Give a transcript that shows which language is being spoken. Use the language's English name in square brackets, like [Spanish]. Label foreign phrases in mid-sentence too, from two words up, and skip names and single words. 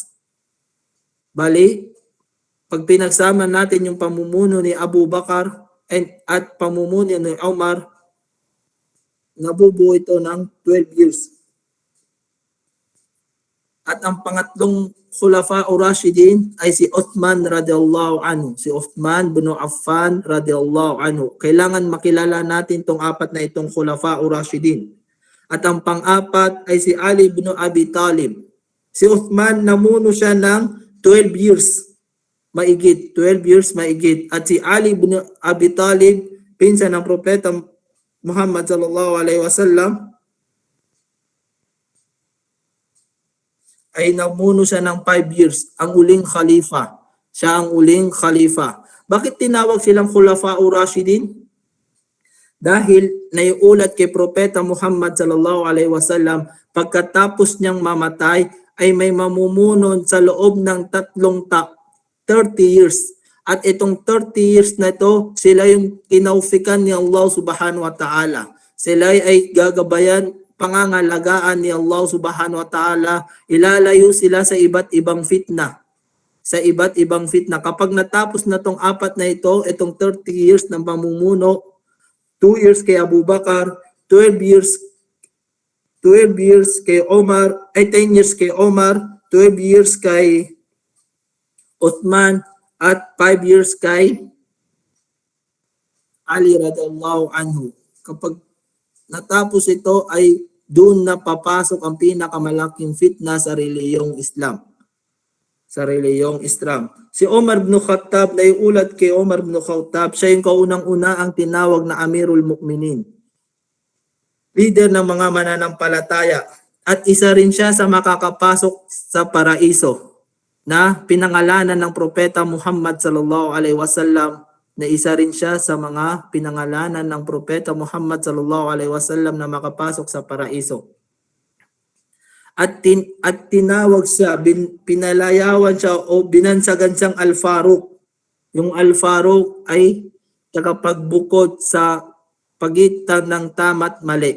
[Filipino] Bali, pag pinagsama natin yung pamumuno ni Abu Bakar at pamumuno ni Omar, nabubuo ito ng 12 years. At ang pangatlong khulafa o Rashidin ay si Uthman [Arabic] رضي الله عنه. [Filipino] Si Uthman bin Affan [Arabic] رضي الله عنه. [Filipino] Kailangan makilala natin itong apat na itong khulafa o Rashidin. At ang pang-apat ay si Ali bin Abi Talib. Si Uthman namuno siya ng 12 years. Maigit, 12 years maigit. At si Ali bin Abi Talib, pinsan ng Propeta Muhammad [Arabic] صلى الله عليه وسلم, [Filipino] ay namuno siya ng 5 years, ang uling khalifa. Siya ang uling khalifa. Bakit tinawag silang khulafa o Rashidin? Dahil naiulat kay Propeta Muhammad [Arabic] صلى الله عليه وسلم, [Filipino] pagkatapos niyang mamatay ay may mamumuno sa loob ng 30 years. At itong 30 years na ito, sila yung kinaufikan ni Allah [Arabic] سبحانه وتعالى. [Filipino] Sila ay gagabayan, pangangalagaan ni Allah [Arabic] سبحانه وتعالى, [Filipino] ilalayo sila sa iba't ibang fitna. Sa iba't ibang fitna. Kapag natapos na tong apat na ito, itong 30 years ng pamumuno, 2 years kay Abu Bakar, 12 years kay Omar, 10 years kay Omar, 12 years kay Uthman, at 5 years kay Ali [Arabic] رضي الله عنه. [Filipino] Kapag natapos ito ay doon na papasok ang pinakamalaking fitna sa reliyong Islam. Sa reliyong Islam. Si Omar ibn Khattab, na iulat kay Omar ibn Khattab, siya yung kaunang-una ang tinawag na [Arabic] أمير المؤمنين. [Filipino] Leader ng mga mananampalataya. At isa rin siya sa makakapasok sa paraiso na pinangalanan ng Propeta Muhammad [Arabic] صلى الله عليه وسلم, [Filipino] na isa rin siya sa mga pinangalanan ng Propeta Muhammad [Arabic] صلى الله عليه وسلم [Filipino] na makapasok sa paraiso. At tinawag siya, pinalayawan siya o binansagan siyang Al-Faruq. Yung Al-Faruq ay tagapagbukod sa pagitan ng tama at mali.